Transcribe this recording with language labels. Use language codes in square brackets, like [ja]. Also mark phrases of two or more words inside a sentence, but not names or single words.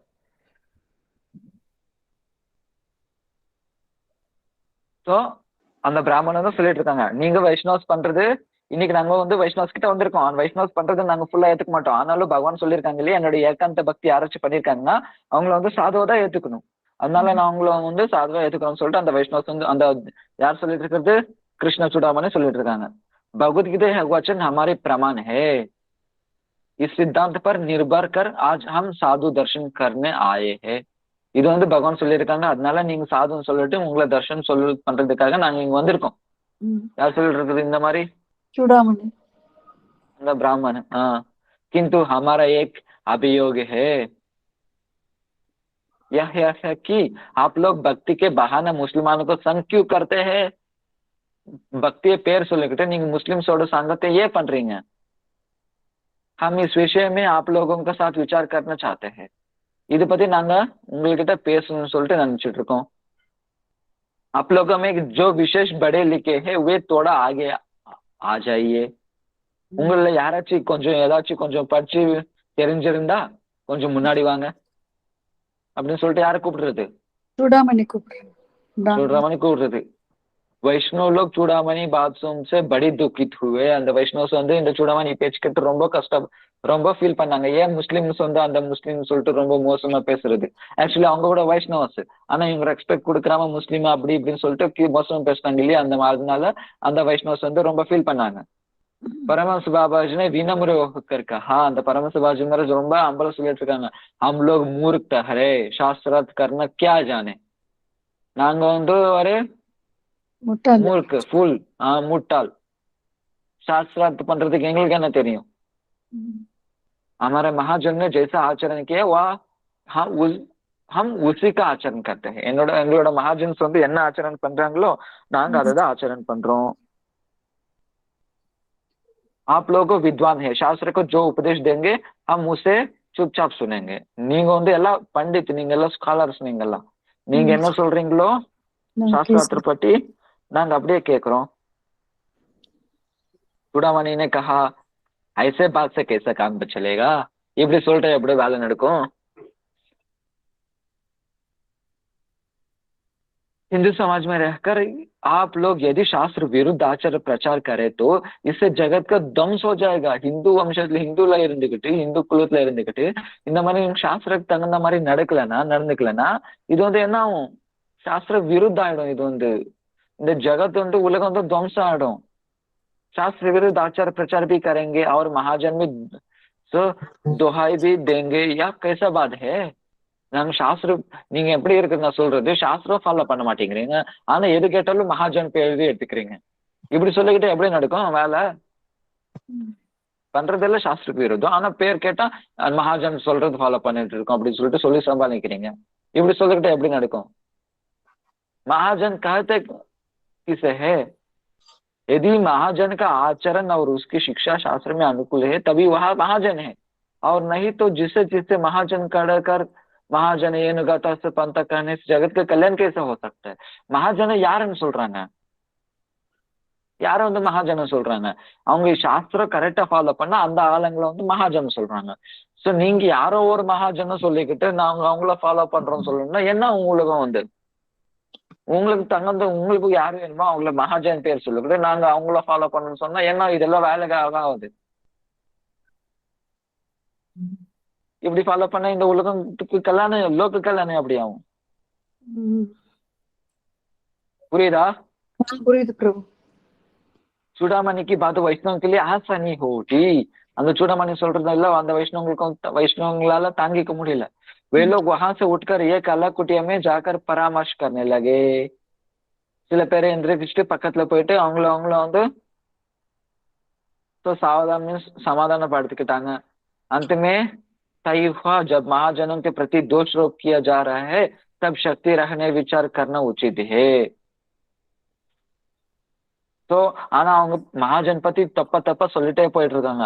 [ta] சோ அந்த பிராமணன் தான் சொல்லிட்டு இருக்காங்க, நீங்க வைஷ்ணவஸ் பண்றது, இன்னைக்கு நாங்க வந்து வைஷ்ணவஸ் கிட்ட வந்திருக்கோம், வைஷ்ணவஸ் பண்றது நாங்க ஃபுல்லா ஏத்துக்க மாட்டோம். ஆனாலும் பகவான் சொல்லியிருக்காங்க இல்லையா, என்னுடைய ஏகாந்த பக்தி யாராச்சும் பண்ணிருக்காங்கன்னா அவங்கள வந்து சாதுவா ஏத்துக்கணும். அதனால நான் அவங்கள வந்து சாதுவா ஏத்துக்கணும்னு சொல்லிட்டு அந்த வைஷ்ணவஸ் வந்து அந்த யார் சொல்லிட்டு இருக்கிறது, கிருஷ்ண சுடாமணி சொல்லிட்டு இருக்காங்க. [hi] भगवत गीता यह वचन हमारे प्रमाण है। इस सिद्धांत पर निर्भर कर आज हम साधु दर्शन करने आए हैं। [ta] இது வந்து பகவான் சொல்லியிருக்காங்க, அதனால நீங்க சாதுன்னு சொல்லிட்டு உங்களை தர்ஷன் பண்றதுக்காக நாங்க இங்க வந்திருக்கோம். ம். யார் சொல்லிட்டு இருக்குது இந்த மாதிரி? [hi] चूड़ामणि। [ta] அந்த ब्राह्मण। [hi] हाँ, किंतु हमारा एक अभियोग है, यह है कि आप लोग भक्ति के बहाने मुसलमानों को संग क्यों करते हैं? [ta] பக்தியை பேர் சொல்லிக்கிட்டு நீங்க முஸ்லிம்ஸோட [hi] संगते ये [ta] பண்றீங்க। [hi] हम इस विषय में आप लोगों के साथ विचार करना चाहते हैं। [ta] இத பத்தி நாங்க உங்ககிட்ட பேசணும்னு சொல்லிட்டு நினைச்சிட்டு இருக்கோம்। [hi] आप लोगों में जो विशेष बड़े लिखे हैं वे थोड़ा आगे आ जाइए। [ta] உங்கள யாராச்சும் கொஞ்சம் ஏதாச்சும் கொஞ்சம் படிச்சு தெரிஞ்சிருந்தா கொஞ்சம் முன்னாடி வாங்க அப்படின்னு சொல்லிட்டு யாரை கூப்பிடுறது? चूड़ामणि கூப்பிடுறேன்। चूड़ामणि கூப்பிடுறது। [hi] वैष्णव लोग चूड़ामणि बात सुन से बड़ी दुखित हुए। [ta] அந்த வைஷ்ணவ்ஸ் வந்து இந்த चूड़ामणि பேச்சு கேட்டு ரொம்ப ஃபீல் பண்ணாங்க। ஏன் முஸ்லிம்ஸ் வந்து அந்த முஸ்லிம் சொல்லிட்டு ரொம்ப மோசமா பேசுறது? ஆக்சுவலி அவங்க கூட வைஷ்ணவஸ், ஆனா இவங்க ரெஸ்பெக்ட் கொடுக்காம முஸ்லீம் அப்படி இப்படின்னு சொல்லிட்டு மோசமா பேசினாங்க இல்லையா? அதனால அந்த வைஷ்ணவஸ் வந்து ரொம்ப ஃபீல் பண்ணாங்க। [hi] परमहंस बाबा जी ने विनम्र होकर कहा, [ta] அந்த परमहंस बाबा जी महाराज ரொம்ப அம்பல சொல்லிட்டு இருக்காங்க, [hi] हम लोग मूर्ख ठहरे, शास्त्रार्थ करना क्या जाने। [ta] நாங்க வந்து ஒரு முட்டாள்। மூர்க்கு, ஃபுல், முட்டாள்। शास्त्रार्थ பண்றதுக்கு எங்களுக்கு என்ன தெரியும்? [hi] हमारे महाजन ने जैसा आचरण किया वह हम उसी का आचरण करते हैं। [ta] எங்களோட மகாஜன்ஸ் வந்து என்ன ஆச்சரணம் பண்றாங்களோ நாங்க அதை தான் ஆச்சரணம் பண்றோம்। [hi] आप लोग विद्वान है, शास्त्र को जो उपदेश देंगे हम उसे चुपचाप सुनेंगे। [ta] நீங்க வந்து எல்லாம் பண்டித், நீங்க எல்லாம் ஸ்காலர்ஸ், நீங்க என்ன சொல்றீங்களோ சாஸ்திரத்தை பத்தி நாங்க அப்படியே கேட்கிறோம்। [hi] चूड़ामणि ने कहा, ऐसे बात से कैसा काम चलेगा? [ta] இப்படி சொல்லிட்டு எப்படி வேலை நடக்கும்? [hi] हिंदू समाज में रहकर आप लोग यदि शास्त्र विरुद्ध आचार प्रचार करे तो इससे जगत का ध्वंस हो जाएगा। हिंदू वंशத்துல [ta] ஹிந்துல இருந்துகிட்டு, இந்து குலத்துல இருந்துகிட்டு இந்த மாதிரி சாஸ்திரத்துக்கு தகுந்த மாதிரி நடந்துக்கலன்னா இது வந்து என்ன ஆகும்? சாஸ்திர விருத்த ஆயிடும்। இது வந்து இந்த ஜகத் வந்து உலகம் வந்து துவம்சம் ஆயிடும்। [hi] शास्त्र विरुद्ध आचार प्रचार भी करेंगे और महाजन में दोहाई भी देंगे, या कैसा बात है? [ta] நாங்க சாஸ்திரம், நீங்க எப்படி இருக்குன்னு நான் சொல்றது, சாஸ்திரம் ஃபாலோ பண்ண மாட்டேங்கிறீங்க, ஆனா எது கேட்டாலும் மகாஜன் பேர் எடுத்துக்கிறீங்க। இப்படி சொல்லிக்கிட்டு எப்படி நடக்கும் வேலை? பண்றதெல்லாம் சாஸ்திரக்கு விரோதம், ஆனா பேர் கேட்டா மகாஜன் சொல்றது ஃபாலோ பண்ணிட்டு இருக்கோம் அப்படின்னு சொல்லிட்டு சொல்லி சம்பாதிக்கிறீங்க। இப்படி சொல்லிக்கிட்டு எப்படி நடக்கும்? [hi] महाजन कहते किसे है? यदि महाजन का आचरण और उसकी शिक्षा शास्त्र में अनुकूल है तभी वह महाजन है, और नहीं तो जिससे महाजन कर महाजन ஏனுகாத்தா பந்த कहने से जगत का कल्याण कैसे हो सकता है? [ta] महाजन யாருன்னு சொல்றாங்க? யார வந்து மகாஜன சொல்றாங்க? அவங்க சாஸ்திரம் கரெக்டா ஃபாலோ பண்ணா அந்த ஆளுங்களை வந்து மகாஜன் சொல்றாங்க। சோ நீங்க யாரோ ஒரு மகாஜன சொல்லிக்கிட்டு நாங்க அவங்கள ஃபாலோ பண்றோம்னு சொல்லணும்னா என்ன உலகம் வந்து? உங்களுக்கு தகுந்த, உங்களுக்கு யாரு வேணுமோ அவங்கள மகாஜன் பேர் சொல்லிக்கிட்டு நாங்க அவங்கள ஃபாலோ பண்ணணும்னு சொன்னா என்ன இதெல்லாம் வேலைக்காக ஆகுது? இப்படி ஃபாலோ பண்ண இந்த உலகத்துக்கு கல்யாணம், லோக கல்யாணம் எப்படி ஆகும்? புரியுதா? புரியுது பிரபு। [hi] चूड़ामणि की बात वैष्णव के लिए आसानी होगी। [ta] அந்த चूड़ामणि சொல்றதெல்ல அந்த வைஷ்ணவங்களால தாங்கிக்க முடியல। [hi] वे लोग वहां से उठकर एक अलग कुटिया में जाकर परामर्श करने लगे। [ta] சில பேரை எந்திரிச்சிட்டு பக்கத்துல போயிட்டு அவங்கள வந்து समाधानப்படுத்திக்கிட்டாங்க। [hi] अंत में तय हुआ, जब महाजनों के प्रति दोषारोप किया जा रहा है तब शक्ति रखने विचार करना उचित है। [ta] तो ஆனா அவங்க மகாஜன் பத்தி தப்பா சொல்லிட்டே போயிட்டு இருக்காங்க।